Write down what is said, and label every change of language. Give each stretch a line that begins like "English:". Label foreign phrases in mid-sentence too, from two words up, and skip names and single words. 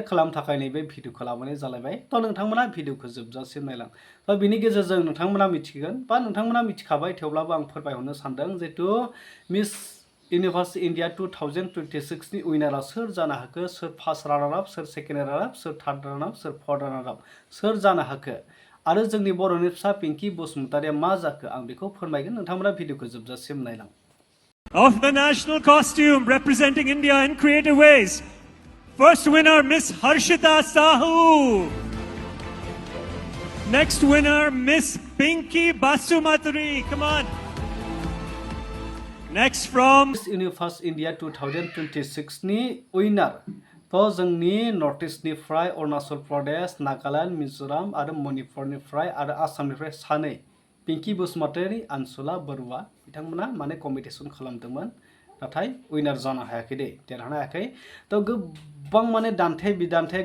Bodo: खालामनो थाखाय नैबे भिडिअखौ लाबोनाय जालायबाय तो नोंथांमोना भिडिअखौ जोबजासिम नायलां तो बिनि गेजेरजों नोंथांमोना मिथिगोन बा नोंथांमोना मिथिखाबाय थेवब्लाबो आं फोरमायहरनो सानदों जेतु
English: Miss University India 2026
Bodo: नि उइनारा सोर जानो हाखो सोर
English: first runner up
Bodo: सोर
English: second runner up
Bodo: सोर
English: third runner up
Bodo: सोर
English: fourth runner up
Bodo: सोर जानो हाखो आरो जोंनि बर'नि फिसा पिंकी बसुमतारिया मा जाखो आं बेखौ फोरमायगोन नोंथांमोना भिडिअखौ जोबजासिम नायलां
English: Of the national costume representing India in creative ways. First winner, Miss Harshita Sahu. Next winner, Miss Pinky Basumatary. Come on. Next from
Bodo: Miss Universe India 2026 नि winner तो जोंनि नर्थ इस्टनिफ्राय अरुणाचल प्रदेश नागालेण्ड मिजोराम आरो मणिपुरनिफ्राय आरो आसामनिफ्राय सानै पिंकी बसुमतारी आनसुला बरुवा बिथांमोना माने कम्पिटिशन खालामदोंमोन नाथाय उइनार जानो हायाखै दे देरहानो हायाखै तो गोबां माने दान्थे बिदान्थे